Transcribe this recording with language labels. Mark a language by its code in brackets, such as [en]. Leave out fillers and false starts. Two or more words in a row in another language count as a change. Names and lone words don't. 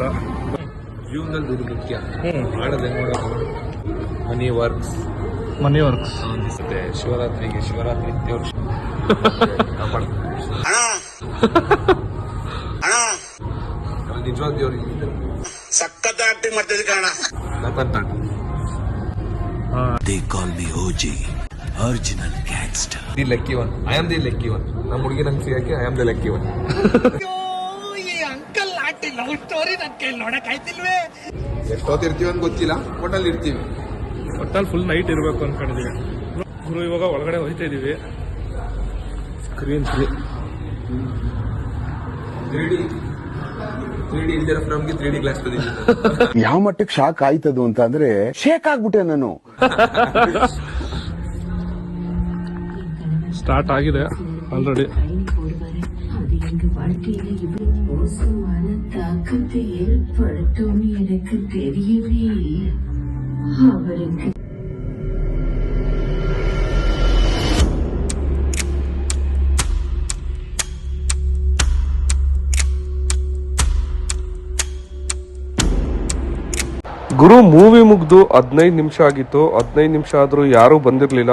[kn] ಜೀವನದಲ್ಲಿ ದುಡ್ಡು ಮುಖ್ಯ, ಮಾಡೋದೇ ನೋಡೋದು. [en] money works [kn] ಮತ್ತೆ ಶಿವರಾತ್ರಿಗೆ ದೇವ್ರ ನಿಜವಾದ ದೇವ್ರಿಗೆ ಸಖತ್ ಆಕ್ಟಿಂಗ್ ಮಾಡ್ತಿದ್ದೆ ಕಾರಣ. [en] They call me OG, original gangster. The lucky one. I am the lucky one. [kn] ನಮ್ಮ ಹುಡುಗಿ ನಂಗೆ ಸಿಗಕ್ಕೆ [en] I am the lucky one. [kn] ಅಂಕಲ್ ಆಟಿ [en] love story [kn] ನನ್ ಕೈ ನೋಡಕ್ ಆಯ್ತಿಲ್ವೇ. ಎಷ್ಟೊತ್ತಿರ್ತೀವಿ ಅಂತ ಗೊತ್ತಿಲ್ಲ, ಒಟ್ಟಲ್ಲಿ ಇರ್ತೀವಿ. ಒಟ್ಟಲ್ಲಿ [en] full night [kn] ಇರಬೇಕು ಅನ್ಕೊಂಡಿದ್ದೀವಿ. ಗುರು ಇವಾಗ ಒಳಗಡೆ ಹೋಯ್ತಾ ಇದೀವಿ. ಸ್ಕ್ರೀನ್ 3D ಇಲ್ದಿರೋ ನಮ್ಗೆ 3D ಗ್ಲಾಸ್ ಬಂದಿದೆ. ಯಾವ ಮಟ್ಟಕ್ಕೆ ಶಾಕ್ ಆಯ್ತದು ಅಂತ ಅಂದ್ರೆ ಶೇಕ್ ಆಗ್ಬಿಟ್ಟೆ ನಾನು. ಸ್ಟಾರ್ಟ್ ಆಗಿದೆ ಆಲ್ರೆಡಿ. [ta] தாக்கத்தை ஏற்படுத்தும் எனக்கு தெரியவே இல்லை. அவருக்கு [kn] ಗುರು ಮೂವಿ ಮುಗ್ದು 15 ನಿಮಿಷ ಆಗಿತ್ತು. 15 ನಿಮಿಷ ಆದ್ರೂ ಯಾರು ಬಂದಿರ್ಲಿಲ್ಲ.